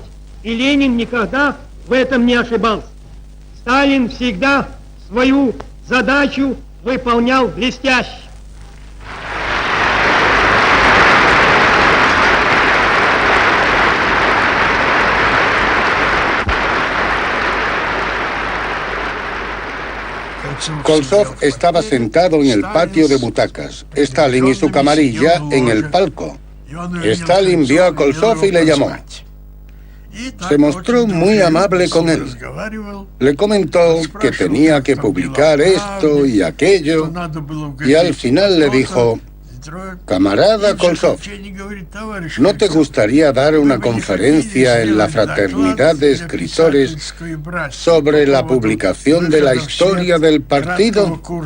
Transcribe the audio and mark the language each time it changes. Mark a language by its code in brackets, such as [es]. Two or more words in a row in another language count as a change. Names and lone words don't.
[ru] И Ленин никогда в этом не ошибался. Сталин всегда свою задачу выполнял блестяще. [es] Kolzov estaba sentado en el patio de butacas, Stalin y su camarilla en el palco. Stalin vio a Kolzov y le llamó. Se mostró muy amable con él. Le comentó que tenía que publicar esto y aquello, y al final le dijo: camarada Kolzov, ¿no te gustaría dar una conferencia en la fraternidad de escritores sobre la publicación de la historia del partido?